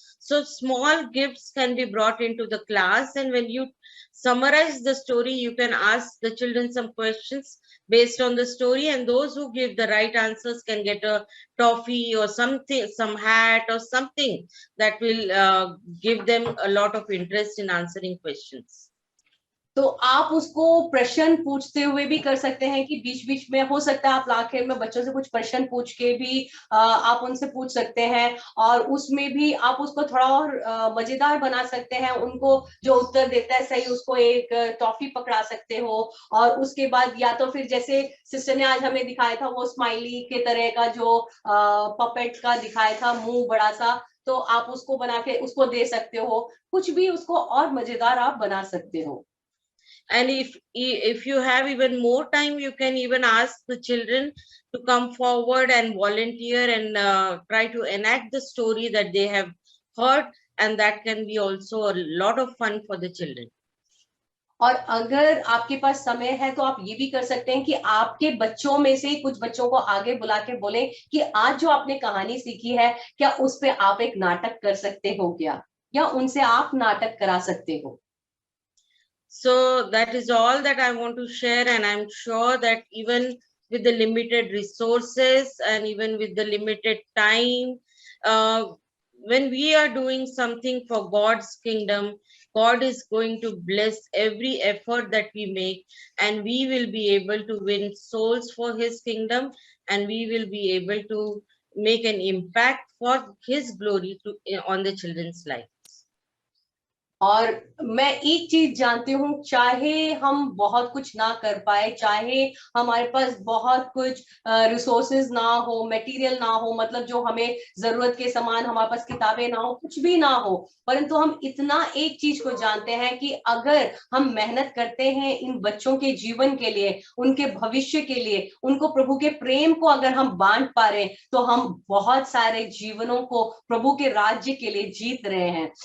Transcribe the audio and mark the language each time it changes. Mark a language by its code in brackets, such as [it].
[en] So small gifts can be brought into the class, and when you summarize the story, you can ask the children some questions based on the story, and those who give the right answers can get a toffee or something, some hat or something that will give them a lot of interest in answering questions. [hi] तो आप उसको प्रश्न पूछते हुए भी कर सकते हैं कि बीच बीच में हो सकता है आप आखिर में बच्चों से कुछ प्रश्न पूछ के भी आप उनसे पूछ सकते हैं, और उसमें भी आप उसको थोड़ा और मजेदार बना सकते हैं. उनको जो उत्तर देता है सही उसको एक टॉफी पकड़ा सकते हो, और उसके बाद या तो फिर जैसे सिस्टर ने आज हमें दिखाया था वो स्माइली के तरह का जो पपेट का दिखाया था, मुंह बड़ा सा, तो आप उसको बना के उसको दे सकते हो. कुछ भी उसको और मजेदार आप बना सकते हो. [en] And if you have even more time, you can even ask the children to come forward and volunteer and try to enact the story that they have heard, and that can be also a lot of fun for the children. [hi] और अगर आपके पास समय है तो आप ये भी कर सकते हैं कि आपके बच्चों में से कुछ बच्चों को आगे बुला के बोले कि आज जो आपने कहानी सीखी है क्या उस पे आप एक नाटक कर सकते हो क्या, या उनसे आप नाटक करा सकते हो. [en] So that is all that I want to share, and I'm sure that even with the limited resources and even with the limited time, when we are doing something for God's kingdom, God is going to bless every effort that we make, and we will be able to win souls for His kingdom, and we will be able to make an impact for His glory on the children's life. [hi] और मैं एक चीज जानती हूँ, चाहे हम बहुत कुछ ना कर पाए, चाहे हमारे पास बहुत कुछ रिसोर्सेज ना हो, मटेरियल ना हो, मतलब जो हमें जरूरत के समान हमारे पास किताबें ना हो, कुछ भी ना हो, परंतु हम इतना एक चीज को जानते हैं कि अगर हम मेहनत करते हैं इन बच्चों के जीवन के लिए, उनके भविष्य के लिए, उनको प्रभु के प्रेम को अगर हम बांट पा रहे हैं, तो हम बहुत सारे जीवनों को प्रभु के राज्य के लिए जीत रहे हैं.